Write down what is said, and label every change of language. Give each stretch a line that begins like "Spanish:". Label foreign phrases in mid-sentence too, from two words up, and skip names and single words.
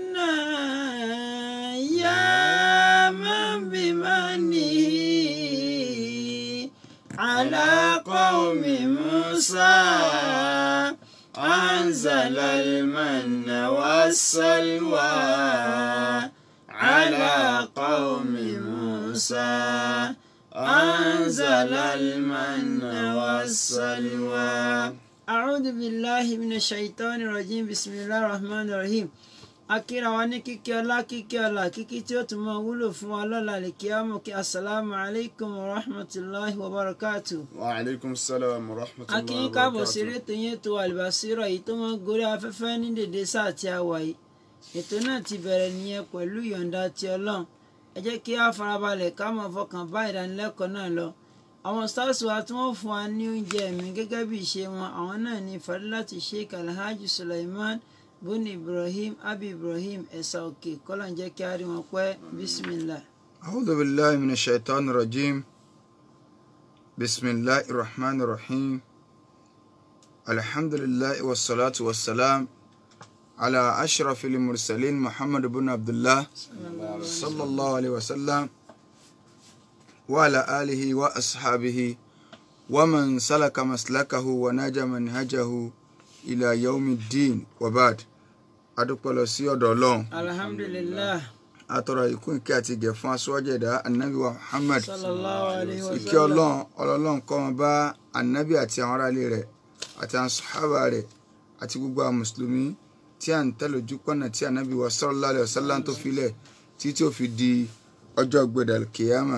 Arabic: يا من بمنه على قوم موسى أنزل المن والسلوى على قوم موسى أنزل المن والسلوى. أعوذ بالله من الشيطان الرجيم. بسم الله الرحمن الرحيم.
Yoruba: akira wa ní kíkí ọlá kíkí tí ó tún máa wúlò fún wa lọ́la lè kí á mọ̀ kí
Arabic: السلام عليكم ورحمة الله وبركاته. وعليكم السلام ورحمة الله وبركاته.
Yoruba: akíyín káàbọ̀ sí ètò yẹn tó Al-Basira yìí tó máa ń gorí afẹ́fẹ́ ní dèdè sáà tí a wà yìí. ètò náà ti bẹ̀rẹ̀ nìyẹn pẹ̀lú ìyọ̀ǹda ti Ọlọ́run. ẹ jẹ́ kí á farabalẹ̀ ká máa fọkàn bá ìdánilẹ́kọ̀ọ́ náà lọ. àwọn stars wa tí wọ́n fún wa ní oúnjẹ ẹ̀mí gẹ́gẹ́ bí ìṣe wọn àwọn náà ní Fadilati Sheikh Alhaji Sulaiman bun Ibrahim Abi Ibrahim ẹ̀sà òkè kọ́lá ń jẹ́ kí á rí wọn pẹ́ bismillah.
Arabic: أعوذ بالله من الشيطان الرجيم. بسم الله الرحمن الرحيم. الحمد لله والصلاة والسلام على أشرف المرسلين محمد بن عبد الله صلى الله عليه وسلم وعلى آله وأصحابه ومن سلك مسلكه ونهج منهجه إلى يوم الدين وبعد.
Yoruba: adúpẹ́ lọ sí ọ̀dọ̀ Ọlọ́run alhamdulillah atọrọ ìkún ìkẹ́ àti ìgẹ̀ fún aṣíwájú ẹ̀dá anabi wa Muhammad
Arabic: صلى الله عليه وسلم.
Yoruba: ìkẹ́ Ọlọ́run kó máa bá anabi àti àwọn aráalé rẹ̀ àti àwọn sàhábà rẹ̀ àti gbogbo àwọn mùsùlùmí tí à ń tẹ̀lé ojú pọ̀nà tí anabi wa
Arabic: صلى الله عليه وسلم
Yoruba: tó filẹ̀ tí ó fi di ọjọ́ gbẹdàl kìyàmà.